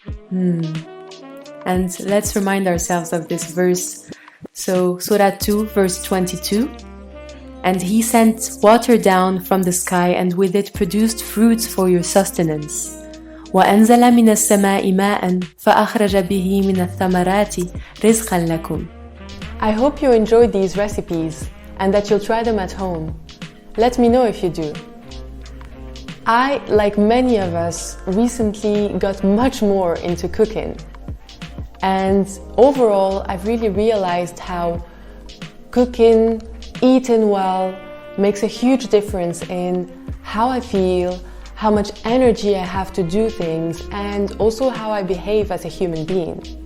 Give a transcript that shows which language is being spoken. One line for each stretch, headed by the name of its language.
English: And let's remind ourselves of this verse. So Surah 2 verse 22. And He sent water down from the sky and with it produced fruits for your sustenance.
Arabic: وأنزل من السماء ماء فأخرج به من الثمرات رزقا لكم.
English: I hope you enjoyed these recipes and that you'll try them at home. Let me know if you do. I, like many of us, recently got much more into cooking. And overall, I've really realized how cooking, eating well, makes a huge difference in how I feel, how much energy I have to do things, and also how I behave as a human being.